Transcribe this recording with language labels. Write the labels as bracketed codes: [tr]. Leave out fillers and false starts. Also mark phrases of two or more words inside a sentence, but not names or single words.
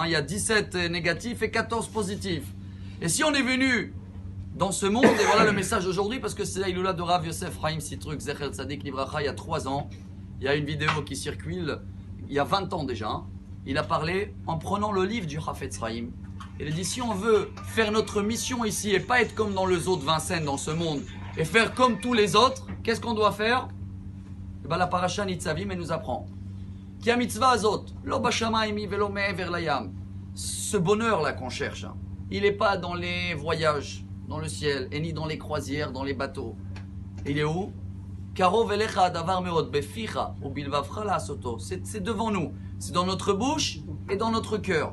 [fr] Il y a 17 négatifs et 14 positifs. Et si on est venu dans ce monde, et voilà le message d'aujourd'hui, parce que c'est la Iloula de Rav Yosef Chaim Sitruk [he] זכר צדיק לברכה, [fr] il y a 3 ans, il y a une vidéo qui circule, il y a 20 ans déjà, il a parlé en prenant le livre du Hafetz Chaim. Il a dit: si on veut faire notre mission ici et pas être comme dans le zoo de Vincennes, dans ce monde, et faire comme tous les autres, qu'est-ce qu'on doit faire? Et bien la parasha Nitzavim, elle nous apprend. [he] כי המצוה הזאת לא בשמים ולא מעבר לים. [fr] Ce bonheur-là qu'on cherche, il n'est pas dans les voyages, dans le ciel, et ni dans les croisières, dans les bateaux. Il est où? C'est devant nous, c'est dans notre bouche et dans notre cœur.